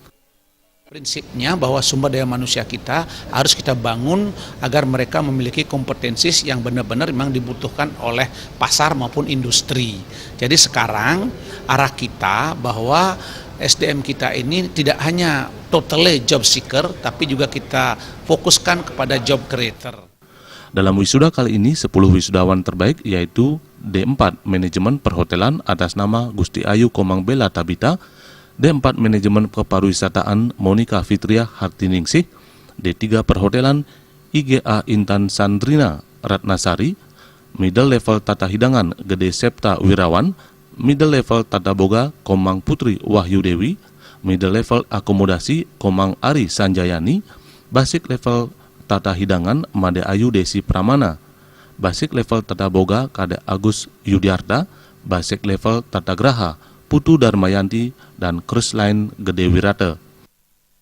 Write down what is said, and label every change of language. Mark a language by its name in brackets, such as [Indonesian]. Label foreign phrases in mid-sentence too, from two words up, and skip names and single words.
[Indonesian] Prinsipnya bahwa sumber daya manusia kita harus kita bangun agar mereka memiliki kompetensi yang benar-benar memang dibutuhkan oleh pasar maupun industri. Jadi sekarang arah kita bahwa SDM kita ini tidak hanya [English] totally job seeker, [Indonesian] tapi juga kita fokuskan kepada [English] job creator. [Indonesian] Dalam wisuda kali ini, 10 wisudawan terbaik yaitu D4 Manajemen Perhotelan atas nama Gusti Ayu Komang Bella Tabita, D4 Manajemen Kepariwisataan Monika Fitria Hartiningsih, D3 Perhotelan IGA Intan Sandrina Ratnasari, Middle Level Tata Hidangan Gede Septa Wirawan, Middle Level Tata Boga Komang Putri Wahyu Dewi, Middle Level Akomodasi Komang Ari Sanjayani, Basic Level Tata Hidangan Made Ayu Desi Pramana, Basic Level Tata Boga Kade Agus Yudiarta, Basic Level Tata Graha Putu Darmayanti, dan Cruise Line Gede Wirata.